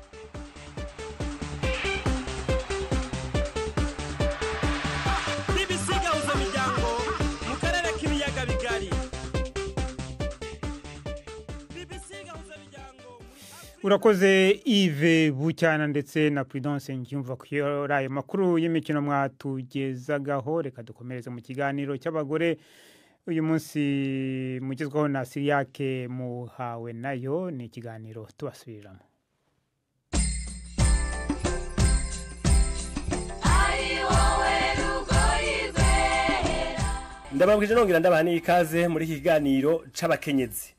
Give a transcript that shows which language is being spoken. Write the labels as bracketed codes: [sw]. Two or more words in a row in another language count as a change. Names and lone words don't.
[rw] Urakoze Yves Bucyana ndetse na Prudence Ngyumva kuyora ayo makuru y'imikino mwatugezagaho. Reka dukomereze mu kiganiro cy'abagore uyu munsi mugezwaho na Siriake Muhawe, nayo ni ikiganiro tubasubiriramo. [rn] Ndababwije nongera ndabani ikaze muri iki kiganiro c'abakenyezi.